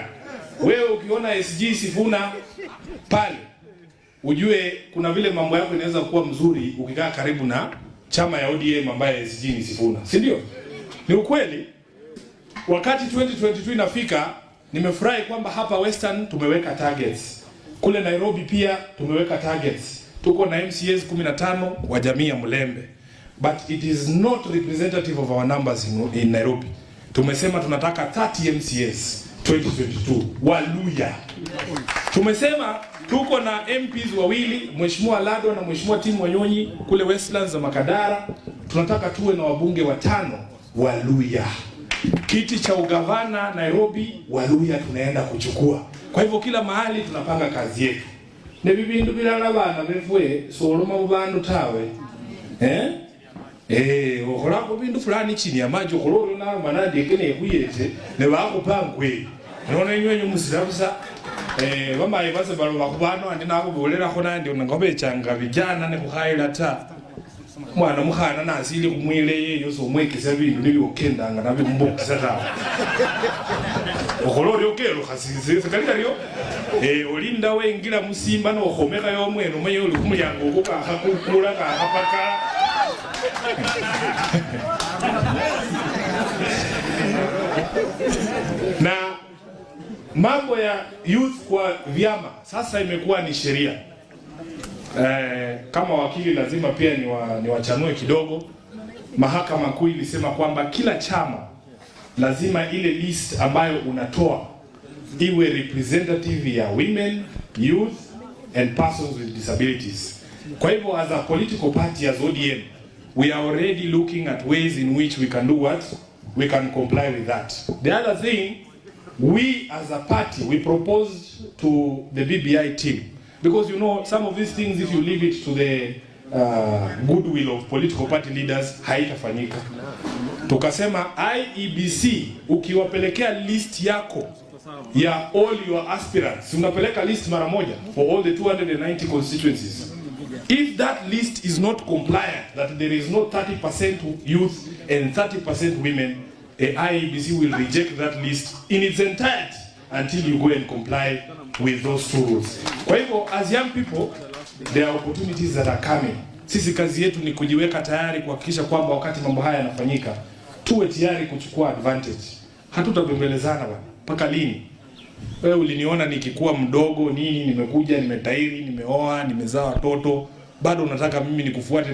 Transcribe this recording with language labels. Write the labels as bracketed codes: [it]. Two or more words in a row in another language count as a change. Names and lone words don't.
[sw] Wewe ukiona SG Sifuna pale, ujue kuna vile mambo yako inaweza kuwa mzuri ukikaa karibu na chama ya ODM ambaye SG ni Sifuna. Si ndio? Ni ukweli. Wakati 2022 inafika, nimefurahi kwamba hapa Western tumeweka targets. Kule Nairobi pia tumeweka targets. Tuko na MCAs 15 wa jamii ya Mulembe. [en] But it is not representative of our numbers in Nairobi. [sw] Tumesema tunataka 30 MCAs 2022. Waluya. Tumesema tuko na MPs wawili, Mheshimiwa Lado na Mheshimiwa Tim Wanyonyi kule Westlands za Makadara. Tunataka tuwe na wabunge 5 Waluya. Kiti cha ugavana Nairobi, Waluya tunaenda kuchukua. Kwa hivyo kila mahali tunapanga kazi yetu. [luy] Ne bibindu bilala bana befwe soloma mubandu tawe. Okhorako bindu fulani [sw] chini ya maji [luy] okhororo na manadi kene khuyete ne bakupangwe. Nona inywenye musirabusa bamaye base balo bakubano andi nako bolera khona ndi ngobe changa vijana ne kukhaila ta. Mwana mukhana nasili kumwile yeyo so mwekisa bindu nili okendanga nabe kumbokisa ta. Okhororo okelo khasise kalita lyo. Olinda wengira musimba no khomeka yo mweno mwenye uli kumulyango okuka khakukula ka khapaka. [sw] Na mambo ya youth kwa vyama sasa imekuwa ni sheria. Kama wakili lazima pia niwachanue kidogo. Mahakama Kuu ilisema kwamba kila chama lazima ile list ambayo unatoa iwe representative ya [en] women, youth and persons with disabilities. [sw] Kwa hivyo [en] as a political party as ODM, we are already looking at ways in which we can do what? We can comply with that. The other thing, we as a party, we proposed to the BBI team. Because you know, some of these things, if you leave it to the goodwill of political party leaders, [sw] haitafanyika. Tukasema IEBC ukiwapelekea list yako ya [en] all your aspirants, [sw] unapeleka list mara moja [en] for all the 290 constituencies. If that list is not compliant, that there is no 30% youth and 30% women, IEBC will reject that list in its entirety until you go and comply with those two rules. [sw] Kwa hivyo, [en] as young people, there are opportunities that are coming. [sw] Sisi kazi yetu ni kujiweka tayari kuhakikisha kwamba wakati mambo haya yanafanyika, tuwe tayari kuchukua advantage. Hatutabembelezana bwana. Mpaka lini? Wewe uliniona nikikuwa mdogo nini, nimekuja, nimetairi, nimeoa, nimezaa watoto, bado unataka mimi nikufuate?